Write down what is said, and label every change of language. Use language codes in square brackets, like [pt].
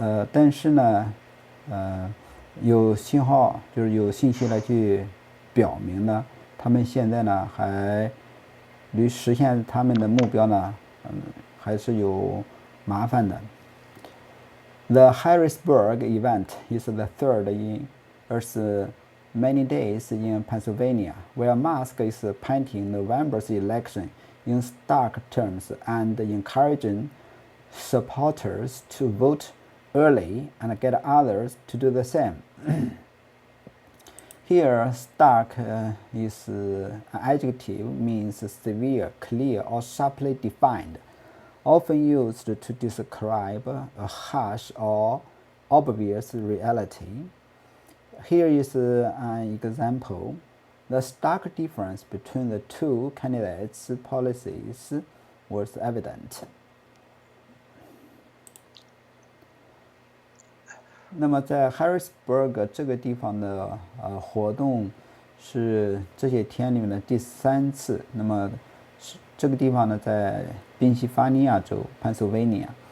[zh] 但是呢，有信号，就是有信息来去表明呢，他们现在呢还离实现他们的目标呢，还是有麻烦的。 [en] The Harrisburg event is the third in as many days in Pennsylvania, where Musk is painting November's election in stark terms and encouraging supporters to vote early and get others to do the same. Here, stark is an adjective, means severe, clear, or sharply defined, often used to describe a harsh or obvious reality. Here is an example. The stark difference between the two candidates' policies was evident. [zh] 那么在 Harrisburg 这个地方的活动是这些天里面的第3次。那么这个地方呢，在宾夕法尼亚州 Pennsylvania。